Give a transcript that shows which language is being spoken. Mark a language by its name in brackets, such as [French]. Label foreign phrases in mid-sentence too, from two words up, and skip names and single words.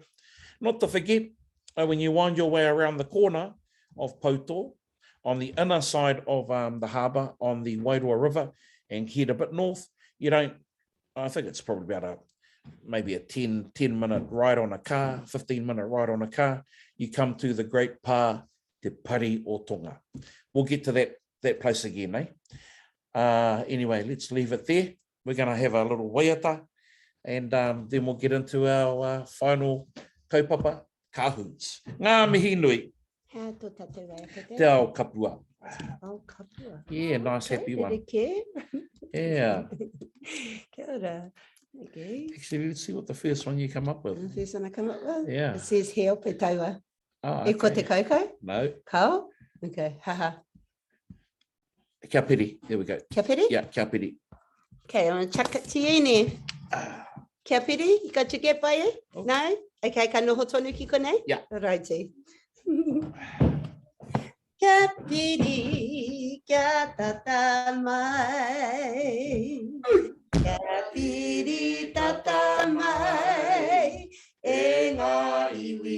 [English] Not to forget, when you wind your way around the corner of Poto, on the inner side of the harbour, on the Wairoa River, and head a bit north, you don't, I think it's probably about maybe a 10-minute ride on a car, 15-minute ride on a car, you come to the great pā Te Pari o Tonga. We'll get to that place again, Anyway, let's leave it there. We're going to have a little waiata, and then we'll get into our final kaupapa kahoots. [Māori] Ngā mihi nui. How tō tātou waiata? Te ao kapua. Oh, kapua. [English] Yeah, nice, happy one. Care. Yeah. [Māori] Kia ora. [English] Okay. Actually, let's see what the first one you come up with. The first one I come up with? Yeah. It says [Māori] heo pe taua. [English] Oh, [Māori] E ko te [English] okay. [Māori] koukou? [English] No. Kao? Okay, haha. [Māori] Kia piri. [English] There we go. [Māori] Kia piri? Yeah, kia piri. [English] Okay, I'm going to chuck it to you ne. [Māori] Kia piri? [English] You got your get by you? Oh. No? [Māori] Okay, ka noho tonu ki konei? [English] Yeah. [Māori] Righty. Kia piri, kia tata mai. Kia piri tata mai. E ngā iwi.